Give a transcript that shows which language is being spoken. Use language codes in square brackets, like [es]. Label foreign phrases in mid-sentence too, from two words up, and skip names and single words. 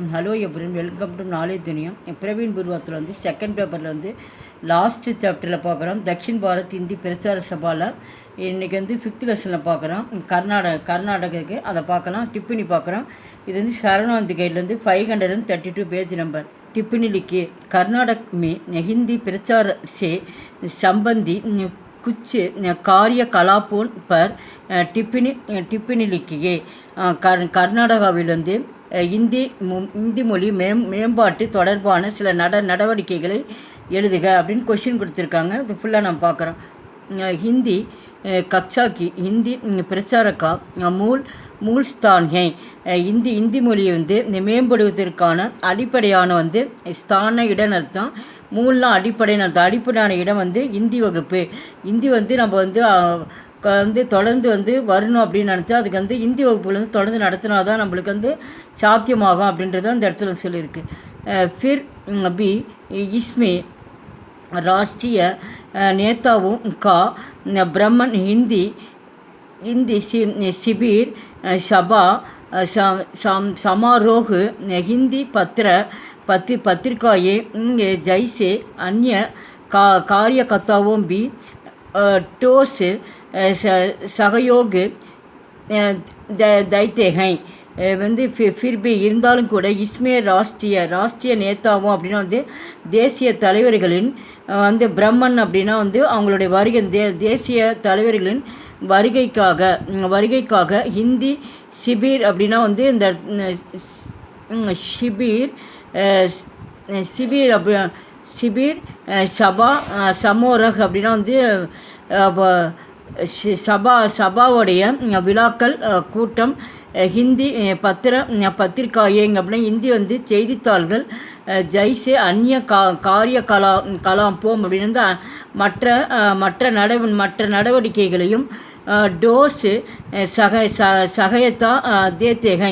[en] Hello everyone, welcome to Knowledge Duniya. [ta] பிரவீன் பூர்வாத்தில் செகண்ட் பேப்பரில் லாஸ்ட்டு சாப்டரில் பார்க்குறோம். தக்ஷின் பாரத் இந்தி பிரச்சார சபாவில் இன்றைக்கி 5th லெசனில் பார்க்குறோம். கர்நாடகாவுக்கு அதை பார்க்கலாம். டிப்பினி பார்க்குறோம். இது சரவணாந்தி கைட்லேருந்து 532 [en] page number. [hi] टिप्पणी लिखिए। कर्नाटक में हिंदी प्रचार से संबंधी कुछ कार्यकलापों पर टिप्पणी लिखिए। [ta] கர்நாடகாவிலிருந்து இந்தி மொழி மேம்பாட்டு தொடர்பான சில நடவடிக்கைகளை எழுதுக அப்படின்னு கொஷின் கொடுத்துருக்காங்க. இது ஃபுல்லாக நம்ம பார்க்குறோம். [hi] हिंदी कक्षा की हिंदी प्रचार का मूल स्थान है। [ta] இந்தி மொழியை மேம்படுவதற்கான அடிப்படையான ஸ்தான இடம்னு அர்த்தம். மூலம் அடிப்படையான அர்த்தம். அடிப்படையான இடம் இந்தி வகுப்பு. இந்தி நம்ம தொடர்ந்து வரணும் அப்படின்னு நினச்சா அதுக்கு இந்தி வகுப்புகள் தொடர்ந்து நடத்தினா தான் நம்மளுக்கு சாத்தியமாகும் அப்படின்றத அந்த இடத்துல சொல்லியிருக்கு. [hi] फिर भी इसमें राष्ट्रीय नेताओं का ब्राह्मण हिंदी शिविर सभा समारोह हिंदी पत्रिकाएं जैसे अन्य कार्यकर्ताओं भी ठोस सहयोग देते हैं. फिर भी [ta] இருந்தாலும் கூட [hi] इसमें राष्ट्रीय नेताओं [ta] அப்படின்னா தேசிய தலைவர்களின் பிரம்மன் அப்படின்னா அவங்களுடைய வருகை தேசிய தலைவர்களின் வருகைக்காக [hi] हिंदी शिविर [ta] அப்படின்னா இந்த [hi] शिविर सभा समारोह [ta] அப்படின்னா சபாவுடைய விழாக்கள் கூட்டம் [hi] हिंदी पत्रिकाएं [ta] அப்படின்னா ஹிந்தி செய்தித்தாள்கள் [hi] जैसे अन्य कार्यकलापों [ta] அப்படின்னு மற்ற நடவடிக்கைகளையும் [hi] ठोस सहायता देते हैं.